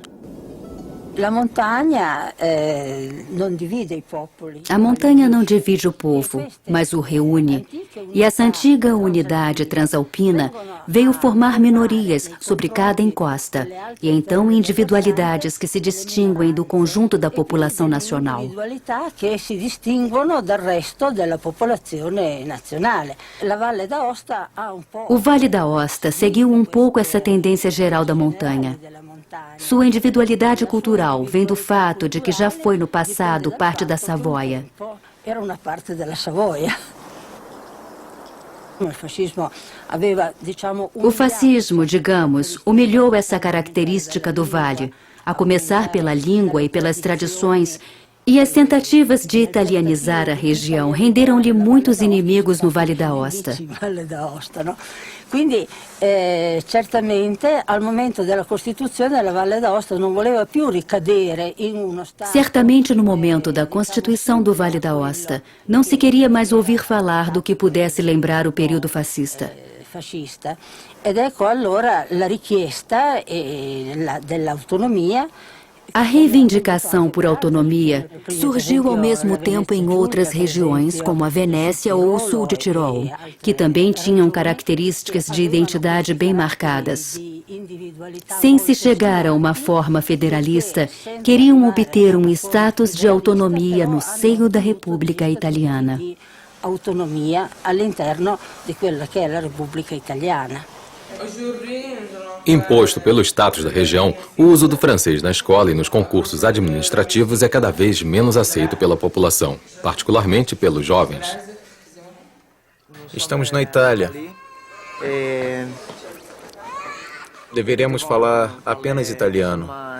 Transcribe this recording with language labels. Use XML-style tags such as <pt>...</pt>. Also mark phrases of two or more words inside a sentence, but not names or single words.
<pt>A montanha não divide os povos. A montanha não divide o povo, mas o reúne. E essa antiga unidade transalpina veio formar minorias sobre cada encosta, e então individualidades que se distinguem do conjunto da população nacional.</pt> <it>Individualità che si distinguono dal resto della popolazione nazionale. La Valle d'Aosta ha un po'.</it> <pt>O Vale da Aosta seguiu um pouco essa tendência geral da montanha. Sua individualidade cultural vem do fato de que já foi no passado parte da Savoia. Era uma parte da Savoia. O fascismo, digamos, humilhou essa característica do vale, a começar pela língua e pelas tradições, e as tentativas de italianizar a região renderam-lhe muitos inimigos no Vale da Aosta.</pt> <it>Quindi, certamente, al momento della Costituzione, la Valle d'Aosta non voleva più ricadere in uno stato.</it> <pt>Certamente, no momento da Constituição do Vale da Aosta, não se queria mais ouvir falar do que pudesse lembrar o período fascista. Fascista.</pt> <it>Ed ecco allora la richiesta dell'autonomia.</it> <pt>A reivindicação por autonomia surgiu ao mesmo tempo em outras regiões, como a Venécia ou o sul de Tirol, que também tinham características de identidade bem marcadas. Sem se chegar a uma forma federalista, queriam obter um status de autonomia no seio da República Italiana.</pt> <it>Autonomia all'interno di quella che è la Repubblica Italiana.</it> <pt>Imposto pelo status da região, o uso do francês na escola e nos concursos administrativos é cada vez menos aceito pela população, particularmente pelos jovens. Estamos na Itália. Deveríamos falar apenas italiano.</pt>